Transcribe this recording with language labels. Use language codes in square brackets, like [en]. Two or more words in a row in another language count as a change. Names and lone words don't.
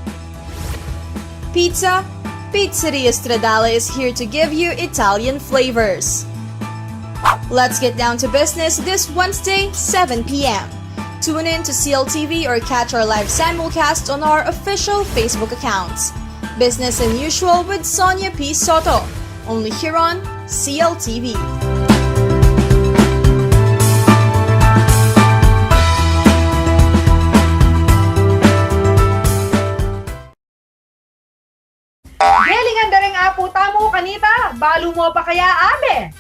[en] Pizza, Pizzeria Stradale is here to give you Italian flavors. Let's get down to business this Wednesday, 7 p.m. Tune in to CLTV or catch our live simulcast on our official Facebook accounts. Business Unusual with Sonia P. Soto, only here on CLTV. [pam] Gelingan daring apo tamo kanita, balo mo pa kaya abe.